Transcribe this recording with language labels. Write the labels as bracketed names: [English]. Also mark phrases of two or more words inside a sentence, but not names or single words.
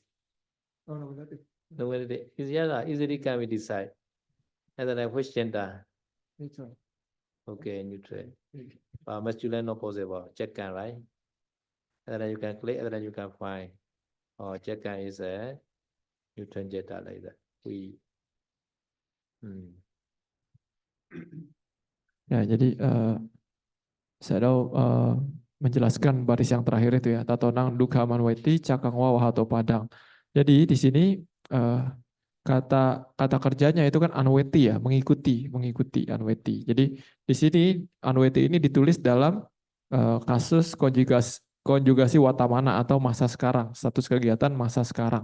[English] Nominative is easily can be decide. And then which gender? Okay, neutral. Masculine not possible. Check and right. And then you can click, and then you can find. Or check and is a neutral gender like that. We. [Indonesian] Ya, jadi saya menjelaskan baris yang terakhir itu ya, [Pali] tatonang dukha manweti cakang wawahato padang. [Indonesian] Jadi di sini kata kerjanya itu kan anweti ya, mengikuti anweti. Jadi di sini anweti ini ditulis dalam kasus konjugasi watamana atau masa sekarang, status kegiatan masa sekarang.